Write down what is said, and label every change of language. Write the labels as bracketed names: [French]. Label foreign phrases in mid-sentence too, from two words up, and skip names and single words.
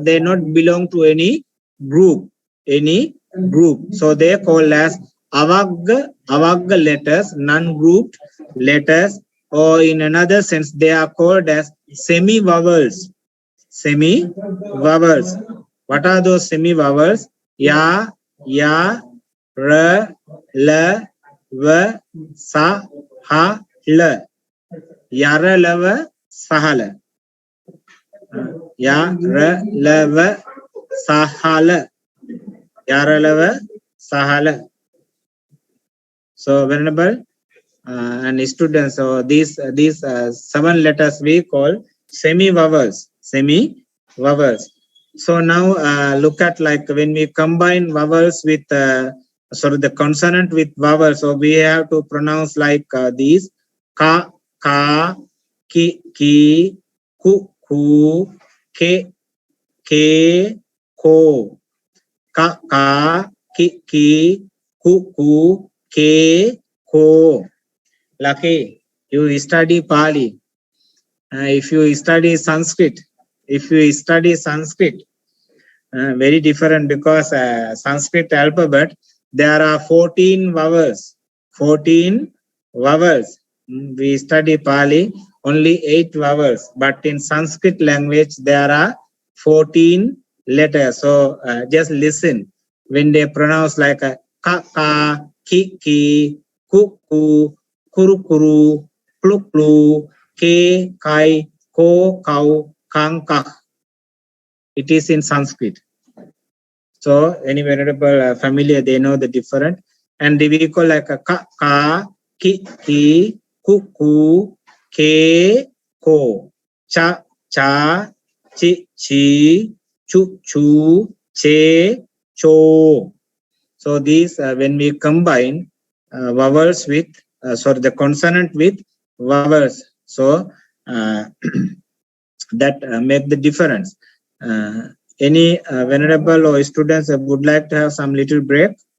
[English] They not belong to any group. So they are called as Avagga letters, non-grouped letters, or in another sense, they are called as semi-vowels. What are those semi-vowels? [Pali] Ya, ra, la, va, sa, ha, la. Ya, ra, la, va, sa, ha, la. Ya, ra, la, va, sa, ha, la. Ya, ra, la, va, sa, ha, la. [English] So whenever and students, so these 7 letters we call semi-vowels. So now look at, like, when we combine vowels with the consonant with vowels, so we have to pronounce like these: [Pali] ka, ki, ku, ke, ko. Ka, ka, ki, ki, ku, ku, ke, ko. [English] Lucky, you study Pali. If you study Sanskrit, very different, because Sanskrit alphabet, there are 14 vowels. 14 vowels. We study Pali, only 8 vowels. But in Sanskrit language, there are 14 letters. So just listen. When they pronounce like [Sanskrit] ka, ka, ki, ki, ku, ku, kuru, kuru, plu, plu, ke, kai, ko, kau, kang, kah. [English] It is in Sanskrit. So any venerable familiar, they know the different. And we call like a [Pali] ka, ka, ki, ki, ku, ku, ke, ko, cha, cha, chi, chi, chu, chu, che, cho. [English] So these when we combine vowels with the consonant with vowels, so that make the difference. Any venerable or students would like to have some little break?